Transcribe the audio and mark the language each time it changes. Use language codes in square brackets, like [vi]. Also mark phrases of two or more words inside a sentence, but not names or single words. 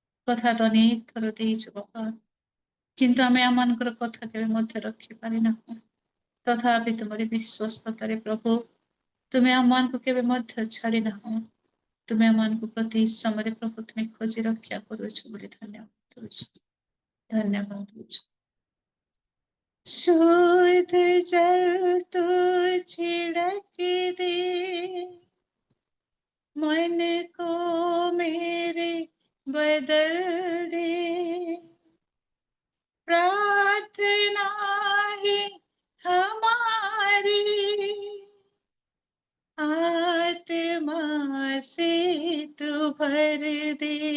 [or] କଥା ତ ଅନେକ ଥର ଦେଇଛୁ ବାପା, କିନ୍ତୁ ଆମେ ଆମମାନଙ୍କର କଥା କେବେ ମଧ୍ୟ ରଖିପାରିନାହୁଁ। ତଥାପି ତୁମରି ବିଶ୍ୱସ୍ତତାରେ ପ୍ରଭୁ ତୁମେ ଆମମାନଙ୍କୁ କେବେ ମଧ୍ୟ ଛାଡ଼ି ନାହୁଁ। ତୁମେ ଆମମାନଙ୍କୁ ପ୍ରତି ସମୟରେ ପ୍ରଭୁ ତୁମେ ଖୋଜି ରକ୍ଷା କରୁଛ ବୋଲି ଧନ୍ୟବାଦ ଦଉଛୁ, ଧନ୍ୟବାଦ ଦଉଛୁ। [hi] शुद्ध जल तू छिड़क दे, मन को मेरे बदल दे, प्रार्थना है हमारी, आत्मा से तू भर दे।